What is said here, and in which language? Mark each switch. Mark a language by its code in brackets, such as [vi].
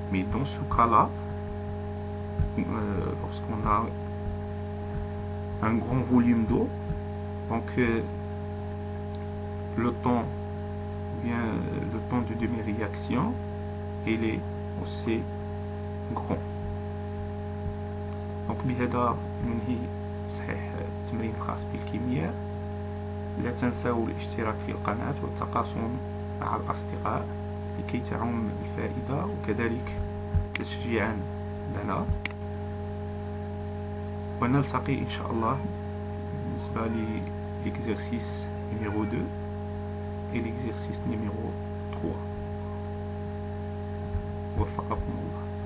[fr] Mais dans ce cas-là, lorsqu'on a un grand volume d'eau, donc le temps de demi-réaction il est aussi grand. [ar] Donc بهذا ننهي صحيح التمرين الخاص بالكيمياء. لا تنسوا الاشتراك في القناة والتقاسم مع الأصدقاء لكي تعم الفائدة وكذلك تشجيعا لنا، ونلتقي إن شاء الله بالنسبة لإكزرسيس [fr] numéro 2 et l'exercice numéro 3. [ar] وفقكم الله.